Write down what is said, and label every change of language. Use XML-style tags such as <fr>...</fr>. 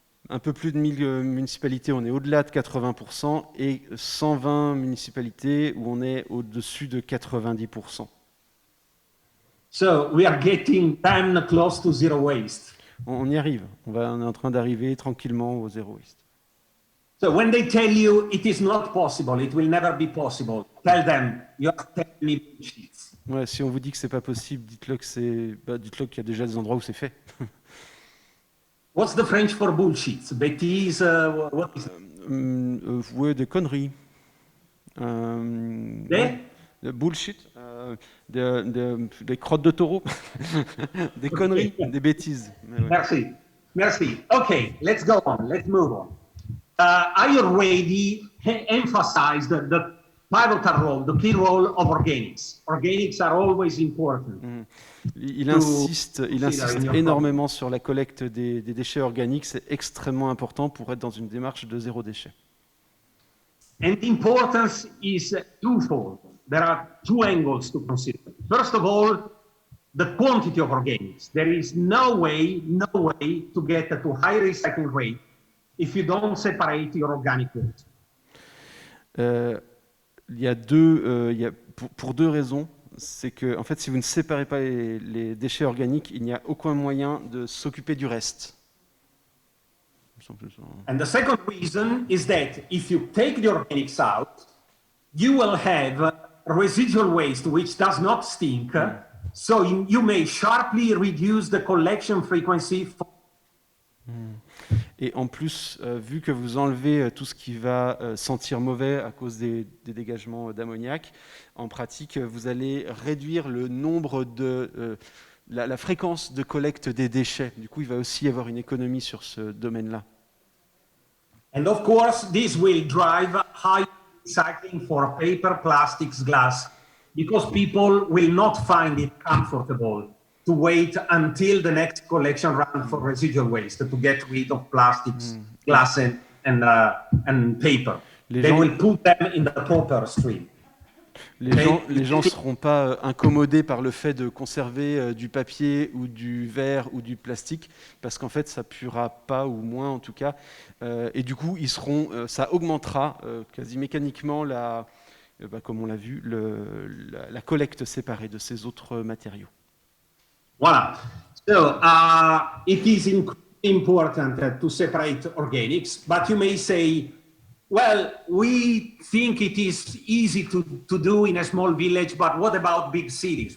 <fr>Un peu plus de 1000 municipalités, on est au-delà de 80%, et 120 municipalités où on est au-dessus de 90%.</fr> <en>So we are getting damn close to zero waste.</en> <fr>On y arrive. On est en train d'arriver tranquillement au zéro waste.</fr> <en>So when they tell you it is not possible, it will never be possible, tell them you are telling me bullshit.</en> <fr>Ouais, si on vous dit que c'est pas possible, dites-le qu'il y a déjà des endroits où c'est fait.</fr> <en>What's the French for bullshit? Bêtise, what is it?</en> <fr>Ouais, des conneries. Des bullshit, des crottes de taureau, des conneries, des bêtises. Ouais. Merci.</fr> <en>Okay, let's go on. Let's move on. I already emphasized the pivotal role, the key role of organics. Organics are always important.</en> <fr>Il insiste énormément sur la collecte des déchets organiques. C'est extrêmement important pour être dans une démarche de zéro déchet.</fr> <en>And the importance is twofold. There are 2 angles to consider. First of all, the quantity of organics. There is no way to get to high recycling rate if you don't separate your organic waste.</en> <fr>Il y a pour 2 raisons. C'est que, en fait, si vous ne séparez pas les déchets organiques, il n'y a aucun moyen de s'occuper du reste.</fr> <en>And the second reason is that if you take the organics out, you will have residual waste which does not stink, so you may sharply reduce the collection frequency.</en> <fr>Et en plus, vu que vous enlevez tout ce qui va sentir mauvais à cause des dégagements d'ammoniac, en pratique, vous allez réduire le nombre la fréquence de collecte des déchets. Du coup, il va aussi y avoir une économie sur ce domaine-là.</fr> <en>And of course, this will drive high recycling for paper, plastics, glass, because people will not find it comfortable to wait until the next collection run for residual waste to get rid of plastics, glass, and paper. They will put them in the proper stream.</en> <fr>Les gens ne seront pas incommodés par le fait de conserver du papier ou du verre ou du plastique, parce qu'en fait, ça ne puera pas, ou moins en tout cas. Et du coup, ça augmentera quasi mécaniquement, comme on l'a vu, la collecte séparée de ces autres matériaux. Voilà.</fr> <en>So, it is important to separate organics, but you may say, well, we think it is easy to do in a small village, but what about big cities?</en>